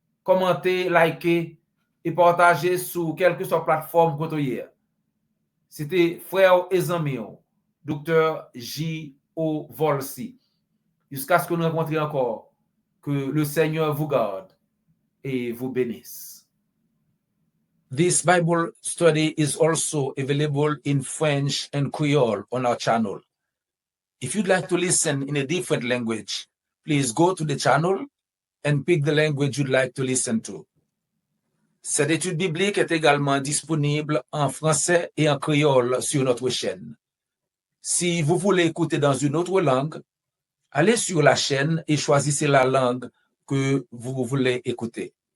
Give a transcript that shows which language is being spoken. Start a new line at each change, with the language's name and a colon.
French: commentez, likez et partagez sur quelle que soit plateforme que vous. C'était frère et ami, Dr. J.O. Volsi. Jusqu'à ce que nous rencontrions encore, que le Seigneur vous garde et vous bénisse.
English: This Bible study is also available in French and Creole on our channel. If you'd like to listen in a different language, please go to the channel and pick the language you'd like to listen to.
French: Cette étude biblique est également disponible en français et en créole sur notre chaîne. Si vous voulez écouter dans une autre langue, allez sur la chaîne et choisissez la langue que vous voulez écouter.